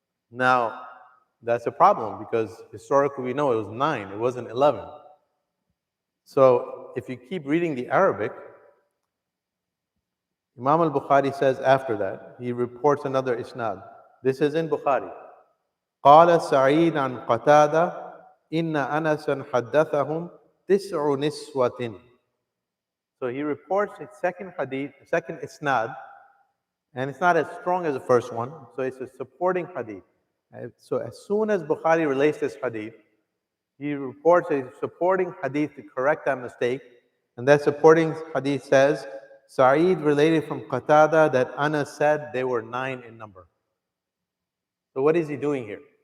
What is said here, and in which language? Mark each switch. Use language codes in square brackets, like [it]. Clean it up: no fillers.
[en] Now, that's a problem because historically we know it was 9, it wasn't 11. So if you keep reading the Arabic, Imam al-Bukhari says after that, he reports another isnad. This is in Bukhari. [ar] قال سعيد عن قتادة إن أنسا حدثهم 9 نسوة. [en] So he reports a second hadith, a second isnad, and it's not as strong as the first one, so it's a supporting hadith. So as soon as Bukhari relates this hadith, he reports a supporting hadith to correct that mistake, and that supporting hadith says, Sa'id related from Qatada that Anas said they were 9 in number. So what is he doing here?